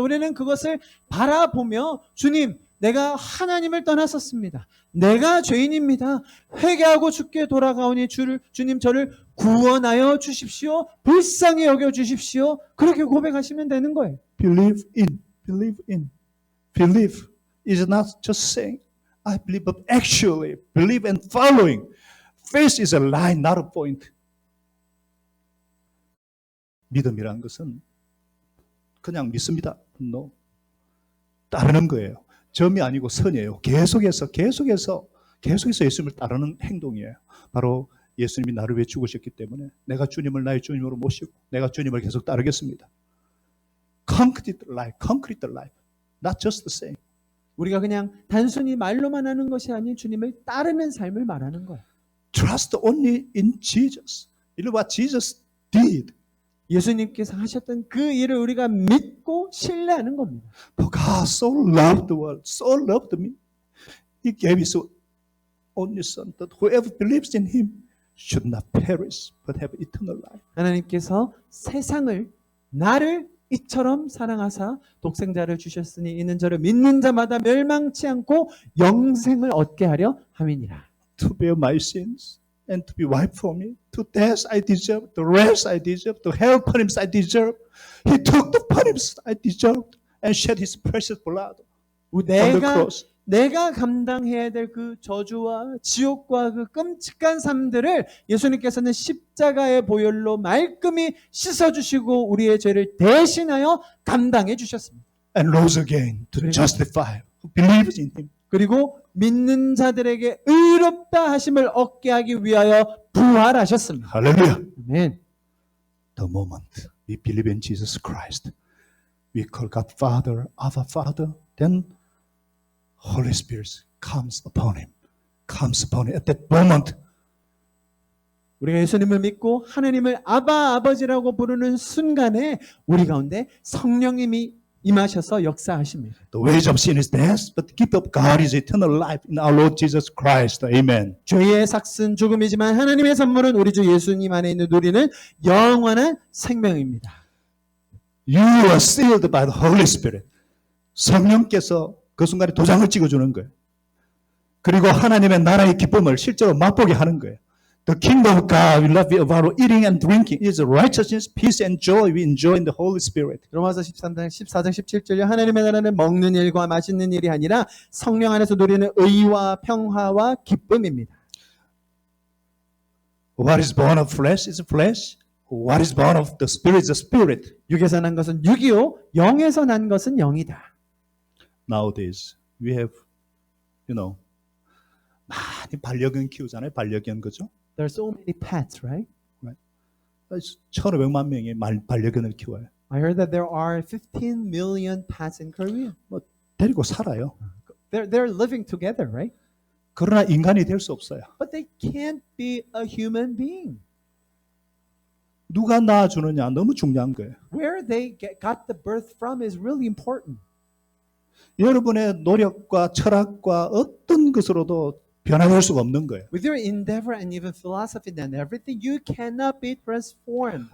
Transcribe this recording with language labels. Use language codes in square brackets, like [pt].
[ko] 우리는 그것을 바라보며 주님 내가 하나님을 떠났었습니다. 내가 죄인입니다. 회개하고 주께 돌아가오니 주님 저를 구원하여 주십시오. 불쌍히 여겨 주십시오. 그렇게 고백하시면 되는 거예요. [en] Believe in. Believe is not just saying, I believe, but actually believe and following. Faith is a line, not a point. [ko] 믿음이란 것은 그냥 믿습니다. [en] No. [ko] 따르는 거예요. 점이 아니고 선이에요. 계속해서 예수님을 따르는 행동이에요. 바로 예수님이 나를 위해 죽으셨기 때문에 내가 주님을 나의 주님으로 모시고 내가 주님을 계속 따르겠습니다. [en] Concrete life, not just the same. [ko] 우리가 그냥 단순히 말로만 하는 것이 아닌 주님을 따르는 삶을 말하는 거예요. [en] Trust only in Jesus. Look what Jesus did. [ko] 예수님께서 하셨던 그 일을 우리가 믿고 신뢰하는 겁니다. [en] For God so loved the world, so loved me. He gave His only Son, that whoever believes in Him should not perish, but have eternal life. [ko] 하나님께서 세상을 나를 이처럼 사랑하사 독생자를 주셨으니 이는 저를 믿는 자마다 멸망치 않고 영생을 얻게 하려 함이니라. [en] To bear my sins, and to be wiped for me. To death I deserve, the wrath I deserve, the hell punishment I deserve. He took the punishment I deserved and shed his precious blood on the cross. [ko] 내가 감당해야 될 그 저주와 지옥과 그 끔찍한 삶들을 예수님께서는 십자가의 보혈로 말끔히 씻어주시고 우리의 죄를 대신하여 감당해 주셨습니다. [en] And rose again to justify who believes in him. [ko] 그리고 믿는 자들에게 의롭다 하심을 얻게 하기 위하여 부활하셨습니다. [en] Hallelujah. [ko] 아멘. [en] The moment we believe in Jesus Christ, we call God Father, Abba Father, then Holy Spirit comes upon him. Comes upon him. At that moment, [ko] 우리가 예수님을 믿고 하나님을 아바 아버지라고 부르는 순간에 우리 가운데 성령님이 임하셔서 역사하십니다. [en] the wage of sin is death, but the gift of God is eternal life in our Lord Jesus Christ. Amen. [ko] 죄의 삭은 죽음이지만 하나님의 선물은 우리 주 예수님 안에 있는 우리는 영원한 생명입니다. [en] You are sealed by the Holy Spirit. [ko] 성령께서 그 순간에 도장을 찍어주는 거예요. 그리고 하나님의 나라의 기쁨을 실제로 맛보게 하는 거예요. [en] The kingdom of God will not be about eating and drinking. It is righteousness, peace, and joy we enjoy in the Holy Spirit. [ko] 로마서 14장 17절에 하나님의 나라는 먹는 일과 마시는 일이 아니라 성령 안에서 누리는 의와 평화와 기쁨입니다. [en] What is born of flesh is flesh. What is born of the Spirit is the Spirit. [ko] 육에서 난 것은 육이요 영에서 난 것은 영이다. [en] Nowadays, we have, [ko] 많이 반려견 키우잖아요. 반려견, 그죠? [en] There are so many pets, right? [ko] 1,500만 명이 반려견을 키워요. [en] I heard that there are 15 million pets in Korea. [ko] 데리고 살아요. [en] They're living together, right? [ko] 그러나 인간이 될 수 없어요. [en] But they can't be a human being. [ko] 누가 낳아주느냐 너무 중요한 거예요. [en] Where they got the birth from is really important. [ko] 여러분의 노력과 철학과 어떤 것으로도 변화될 수가 없는 거예요. [en] With your endeavor and even philosophy and everything, you cannot be transformed.